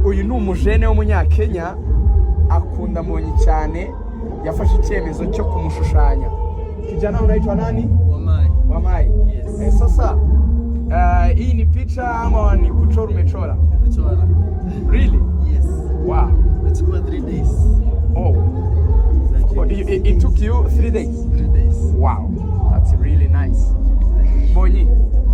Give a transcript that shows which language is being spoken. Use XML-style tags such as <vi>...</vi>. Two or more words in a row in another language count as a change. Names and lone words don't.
<rw>ni umujene w'umunyakenya akunda Mbonyi cyane, yafashe icyemezo cyo kumushushanya.</rw> <sw>Kijana unaitwa nani? Wamai. Yes. Sasa hii ni picha ama ni kuchora umechora? Kuchora.</sw> <en>Really? Yes. Wow. It took 3 days. Oh. It took you 3 days? 3 days. Wow. That's really nice. Mbonyi.</en>